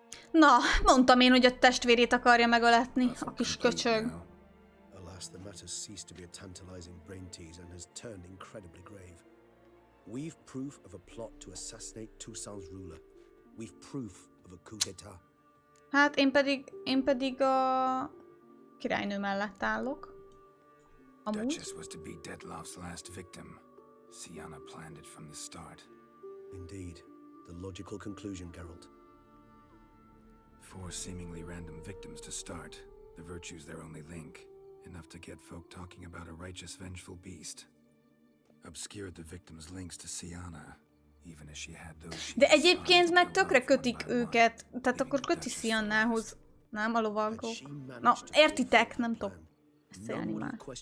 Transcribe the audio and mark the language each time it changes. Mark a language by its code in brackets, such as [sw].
[hu] Na, mondtam én, hogy a testvérét akarja megöletni, a kis köcsög. [en] Alas, the matter ceased to be a tantalizing brain tease and has turned incredibly grave. We've proof of a plot to assassinate Toussaint's ruler. We've proof of a coup d'état. [hu] Hát én pedig a királynő mellett állok. [en] Duchess was to be Dettlaff's last victim. Sienna planned it from the start. Indeed, the logical conclusion, Geralt. 4 seemingly random victims to start. The virtue's their only link. Enough to get folk talking about a righteous, vengeful beast. Obscured the victim's links to Sienna, even as she had those. [hu] De egyébként meg tökre kötik őket, tehát akkor köti Siennához, nem a lovagok. Na, értitek, nem tudok beszélni már.